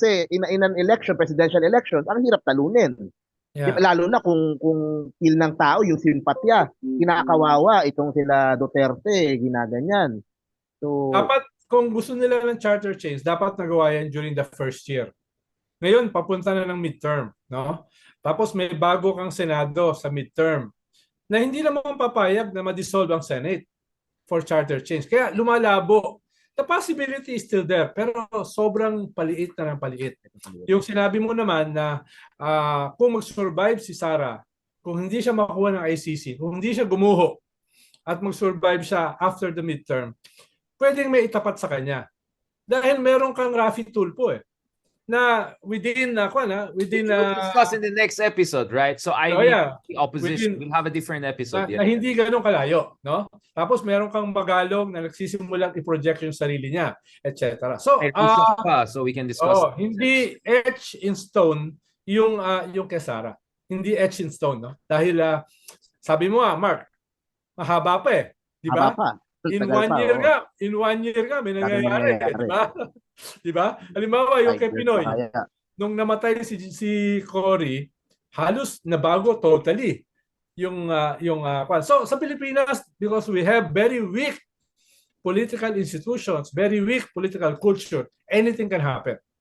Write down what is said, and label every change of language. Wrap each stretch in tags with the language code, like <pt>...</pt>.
<tl>Kasi</tl> <en>in an election, presidential elections,</en> <tl>ang hirap talunin. Yeah. Lalo na kung feel ng tao yung simpatya, kinakawawa itong sila Duterte, ginaganyan. So dapat kung gusto nila ng charter change, dapat nagawa yan</tl> <en>during the first year.</en> <tl>Ngayon papunta na ng midterm, no? Tapos may bago kang Senado sa midterm na hindi naman papayag na ma-dissolve ang Senate for charter change. Kaya lumalabo.</tl> <en>The possibility is still there,</en> <tl>pero sobrang paliit na ng paliit. Yung sinabi mo naman na kung mag-survive si Sara, kung hindi siya makuha ng ICC, kung hindi siya gumuho at mag-survive siya</tl> <en>after the midterm,</en> <tl>pwedeng may itapat sa kanya. Dahil meron kang Raffy Tulfo na within</tl> <en>we'll discuss in the next episode, right? So the opposition will have a different episode.</en> <tl>Na hindi ganun kalayo, no? Tapos meron kang Magalong na nagsisimulang i-project yung sarili niya, etc. So</tl> <en>so we can discuss.</en> <tl>Hindi etched in stone yung kay Sara. Hindi etched in stone, no? Dahil sabi mo Mark, mahaba pa di ba? In 1 year nga may nangyayari, di ba? Di ba? Halimbawa yung kay Pinoy, nung namatay si Cory, halos nabago totally yung so sa Pilipinas,</tl> <en>because we have very weak political institutions, very weak political culture, anything can happen.</en>